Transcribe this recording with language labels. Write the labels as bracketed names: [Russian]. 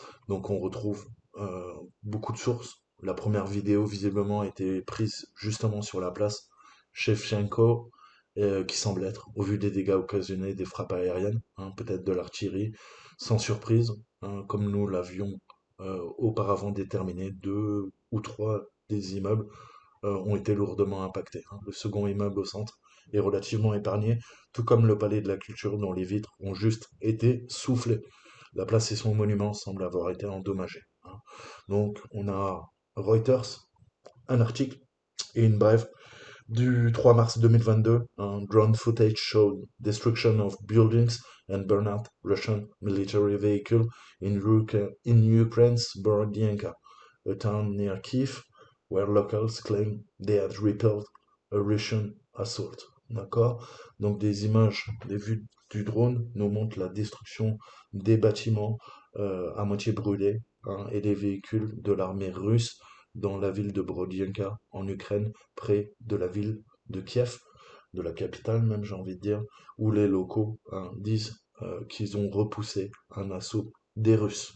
[French] Donc on retrouve beaucoup de sources. La première vidéo, visiblement, a été prise justement sur la place Shevchenko, qui semble être, au vu des dégâts occasionnés des frappes aériennes, hein, peut-être de l'artillerie, sans surprise, hein, comme nous l'avions auparavant déterminé, deux ou trois des immeubles ont été lourdement impactés, hein. Le second immeuble au centre est relativement épargné, tout comme le palais de la culture dont les vitres ont juste été soufflées. La place et son monument semblent avoir été endommagés, hein. Donc on a Reuters, un article et une brève du 3 mars 2022, [English] un drone footage showed destruction of buildings and burnout Russian military vehicle in Ukraine's Borodianka, a town near Kiev, where locals claim they had repelled a Russian assault. [French] D'accord? Donc des images, des vues du drone nous montrent la destruction des bâtiments à moitié brûlés hein, et des véhicules de l'armée russe dans la ville de Brodianka en Ukraine, près de la ville de Kiev, de la capitale même j'ai envie de dire, où les locaux hein, disent qu'ils ont repoussé un assaut des Russes.